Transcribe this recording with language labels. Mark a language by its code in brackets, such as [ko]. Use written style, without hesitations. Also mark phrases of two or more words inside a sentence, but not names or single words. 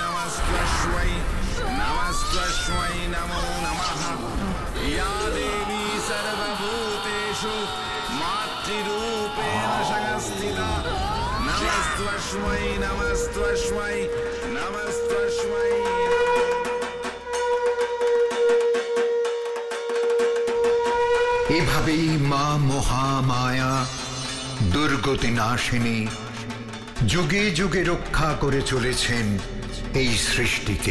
[sa] नमो नमः। या देवी सर्वभूतेषु मातृरूपेण संस्थिता नमस्त्वै [bn] এভাবেই মা মহামায়া দুর্গতি নাশিনী যুগে যুগে রক্ষা করে চলেছেন এই সৃষ্টিকে।